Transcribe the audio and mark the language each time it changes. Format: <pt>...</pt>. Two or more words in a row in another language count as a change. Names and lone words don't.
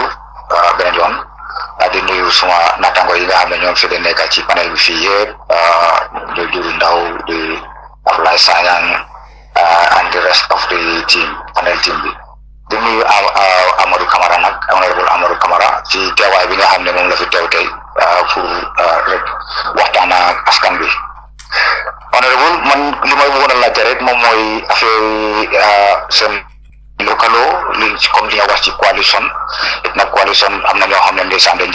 <wo>Ben yoon di nuyu suma natango yi nga xam ne ñoom fi de nekk ci panel bi fii yëpp de Juru Ndaw di Ablaye Sanyang</wo> <en>and the rest of the team panel team</en> <wo>bi di nuyu Amadou Camara nag Honorable Amadou Camara ci teewaay bi nga xam ne moom la fi teew tey pour rek waxtaan ak askan bi. Honorable man li may bëggoon a laajte rek moom mooy affaire seen localo li comme li nga wax ci coalition it nag coalition am na ñoo xam ne ndeysaan dañ</wo>